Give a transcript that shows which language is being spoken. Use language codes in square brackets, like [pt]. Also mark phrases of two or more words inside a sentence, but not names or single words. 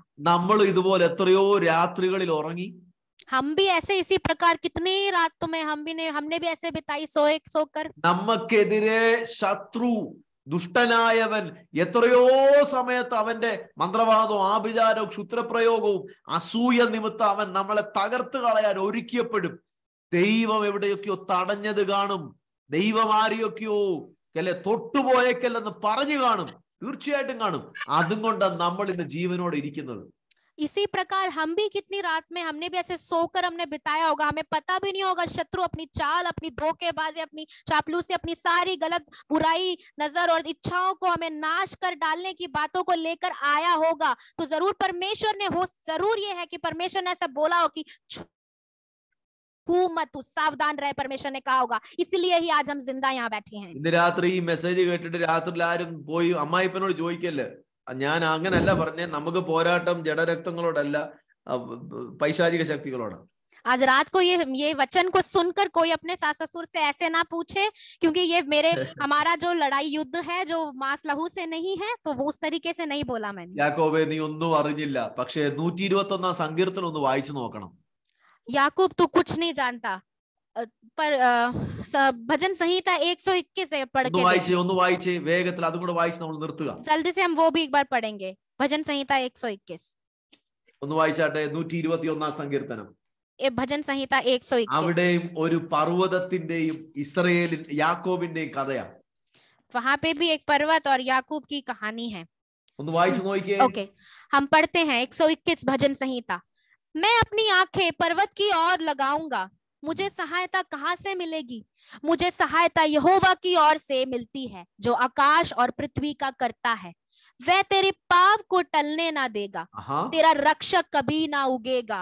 [ml] നമ്മൾ ഇതുപോലെ എത്രയോ രാത്രികളിൽ ഉറങ്ങി. [hi] हम भी ऐसे इसी प्रकार कितनी रातों में हमने भी ऐसे बिताई सोकर. [ml] നമുക്കെതിരെ ശത്രു ദുഷ്ടനായവൻ എത്രയോ സമയത്ത് അവന്റെ മന്ത്രവാദവും ആഭിചാരവും ക്ഷുദ്രപ്രയോഗവും അസൂയ നിമിത്തം അവൻ നമ്മളെ തകർത്ത് കളയാൻ ഒരുക്കിയപ്പോഴും ദൈവം എവിടെയൊക്കെയോ തടഞ്ഞത് കാണും. ദൈവം ആരെയൊക്കെയോ അല്ലെ തൊട്ടുപോയേക്കല്ലെന്ന് പറഞ്ഞു കാണും. തീർച്ചയായിട്ടും കാണും. അതും കൊണ്ടാണ് നമ്മൾ ഇന്ന് ജീവനോടെ ഇരിക്കുന്നത്. [hi] इसी प्रकार हम भी कितनी रात में हमने भी ऐसे सोकर हमने बिताया होगा, हमें पता भी नहीं होगा. शत्रु अपनी चाल, अपनी धोखेबाजी, अपनी चापलूसी, अपनी सारी गलत बुराई नजर और इच्छाओं को हमें नाश कर डालने की बातों को लेकर आया होगा. तो जरूर परमेश्वर ने जरूर ये है कि परमेश्वर ने ऐसा बोला हो कि मत, तू सावधान रहे, परमेश्वर ने कहा होगा. इसलिए ही आज हम जिंदा यहाँ बैठे हैं. [ml] ഇന്ന് രാത്രി ഈ മെസ്സേജ് കേട്ടിട്ട് രാത്രിയിൽ ആരും പോയി അമ്മായിപ്പനോട് ചോദിക്കല്ലേ, ഞാൻ അങ്ങനല്ല പറഞ്ഞേ, നമുക്ക് പോരാട്ടം ജഡരക്തങ്ങളോടല്ല, പൈശാചിക ശക്തികളോടാണ്. [hi] आज रात को ये वचन को सुनकर कोई अपने सास ससुर से ऐसे ना पूछे, क्योंकि ये हमारा जो लड़ाई युद्ध है जो मांस लहू से नहीं है, तो वो उस तरीके से नहीं बोला मैंने. [ml] യാക്കോബേ നീ ഒന്നും അറിഞ്ഞില്ല, പക്ഷേ 121 സങ്കീർത്തനം ഒന്ന് വായിച്ചു നോക്കണം. [hi] याकूब तू कुछ नहीं जानता, पर भजन संहिता 121 से पढ़ के [ml] ഒന്ന് വായിച്ചേ വേഗത്തിൽ, അതും കൂടെ വായിച്ച് നമ്മൾ നിർത്തുക. [hi] जल्दी से हम वो भी एक बार पढ़ेंगे. भजन संहिता 121 [ml] ഒന്ന് വായിച്ചാട്ടെ. 121 സങ്കീർത്തനം. [hi] भजन संहिता 121. [ml] അവിടെയും ഒരു പർവ്വതത്തിന്റെയും ഇസ്രായേലിൻ യാക്കോബിന്റെയും കഥയാണ്. [hi] वहां पे भी एक पर्वत और याकूब की कहानी है. [ml] ഒന്ന് വായിച്ചു നോക്കിയേ. [hi] ओके, हम पढ़ते हैं 121 भजन संहिता. मैं अपनी आंखें पर्वत की ओर लगाऊंगा, मुझे सहायता कहाँ से मिलेगी? मुझे सहायता यहोवा की ओर से मिलती है, जो आकाश और पृथ्वी का करता है. वह तेरे पाव को टलने ना देगा, तेरा रक्षक कभी ना उगेगा.